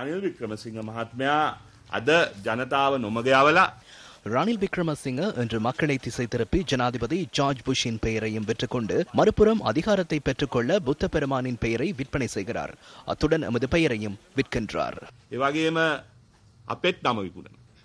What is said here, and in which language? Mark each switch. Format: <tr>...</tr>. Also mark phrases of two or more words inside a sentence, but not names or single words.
<si>වික්‍රමසිංහ මහත්මයා අද ජනතාව නොමග යවලා</si> <ta>ரணில் விக்ரமசிங்க இன்று மக்களை திசை திருப்பி ஜனாதிபதி ஜார்ஜ் புஷின் பெயரையும் விற்றுக்கொண்டு மறுபுறம் அதிகாரத்தை பெற்றுக்கொள்ள புத்த பெருமானின் பெயரை விற்பனை செய்கிறார். அத்துடன் எமது பெயரையும் விற்கின்றார்.</ta> <si>ඒ වගේම අපෙත් නම විකුණනවා.</si>